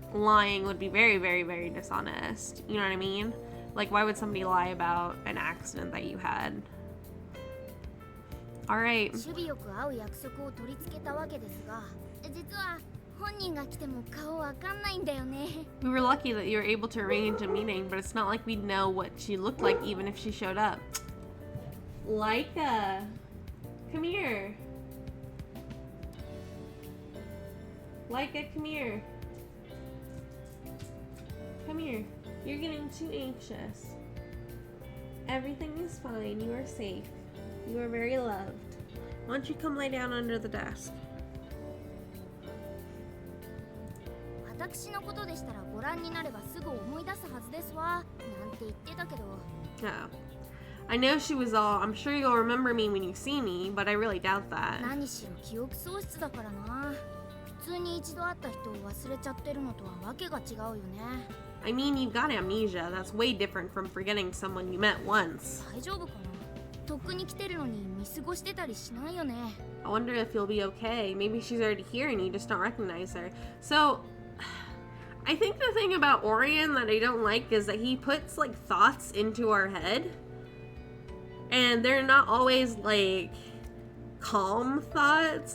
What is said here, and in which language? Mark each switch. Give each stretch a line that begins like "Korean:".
English: lying would be very, very, very dishonest. You know what I mean? Like, why would somebody lie about an accident that you had? Alright.
Japanese: 守備よく会う約束を取り付けたわけですが、実は本人が来ても顔わかんないんだよね。
English: We were lucky that you were able to arrange a meeting, but it's not like we'd know what she looked like even if she showed up. Laika, come here. Laika, come here. Come here. You're getting too anxious. Everything is fine. You are safe. You are very loved. Why don't you come lay down under the desk?
Japanese: 私のことでしたらご覧になればすぐ思い出すはずですわ。なんて言ってたけど。
English: Oh. I know she was all, I'm sure you'll remember me when you see me, but I really doubt that.
Japanese: 何しろ記憶喪失だからな。普通に一度会った人を忘れちゃってるのとはわけが違うよね。
English: I mean, you've got amnesia. That's way different from forgetting someone you met once.
Japanese: 大丈夫かな。とっくに来てるのに見過ごしてたりしないよね。
English: I wonder if you'll be okay. Maybe she's already here and you just don't recognize her. So, I think the thing about Orion that I don't like is that he puts, like, thoughts into our head. And they're not always, like, calm thoughts.